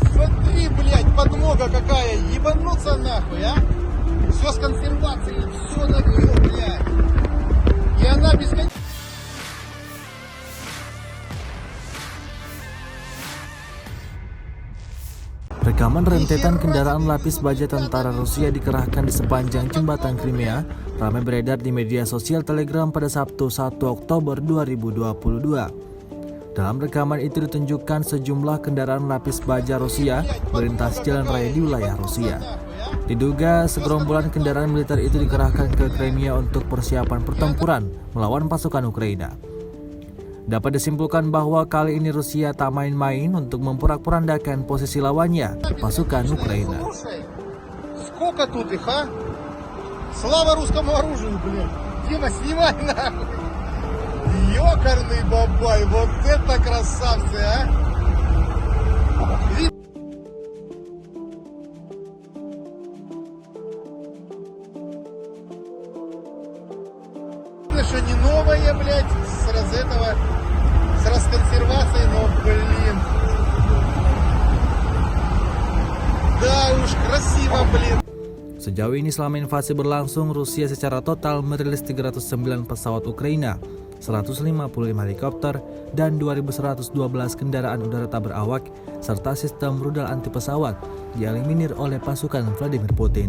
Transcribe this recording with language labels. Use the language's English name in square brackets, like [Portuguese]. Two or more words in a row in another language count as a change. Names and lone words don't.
[Russian] Смотри, блядь, подмога какая, ебануться нахуй, а? Все с консервацией, все на нее, блядь. И она бесконечно... [Indonesian] Rekaman rentetan kendaraan lapis baja tentara Rusia dikerahkan di sepanjang jembatan Crimea ramai beredar di media sosial Telegram pada Sabtu 1 Oktober 2022. Dalam rekaman itu ditunjukkan sejumlah kendaraan lapis baja Rusia melintas jalan raya di wilayah Rusia. Diduga segerombolan kendaraan militer itu dikerahkan ke Crimea untuk persiapan pertempuran melawan pasukan Ukraina. Dapat disimpulkan bahwa kali ini Rusia tak main-main untuk memporak-porandakan posisi lawannya, pasukan Ukraina. [Russian] Сколько тут их, а? Слава русскому оружию, блин. Дима, снимай нахуй. Ёкарный бабай, вот это красавцы, а? Видно, что не новое, блядь, с этого, с расконсервацией, но, блин. Да уж, красиво, блин. [Indonesian] Sejauh ini selama invasi berlangsung, Rusia secara total merilis 309 pesawat Ukraina, 155 helikopter, dan 2.112 kendaraan udara tak berawak, serta sistem rudal anti pesawat dieliminir oleh pasukan Vladimir Putin.